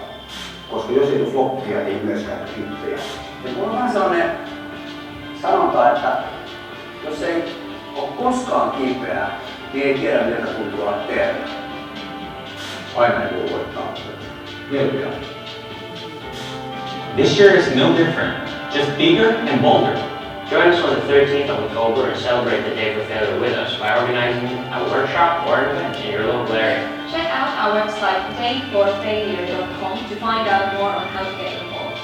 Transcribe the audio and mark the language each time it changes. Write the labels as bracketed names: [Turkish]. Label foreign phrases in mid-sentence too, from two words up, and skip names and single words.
[Finnish] Koska jos ei ole floppia, ei myöskään hittejä. Ja mulla on vähän sellainen sanonta, että jos ei ole koskaan kipeää, niin ei tiedä miltä tuntuu olla terve. Aina ei voi voittaa. Melkein. [English] This year is no different, just bigger and bolder. Join us on the 13th of October and celebrate the Day for Failure with us by organizing a workshop or an event in your local area. Check out our website dayforfailure.com to find out more on how to get involved.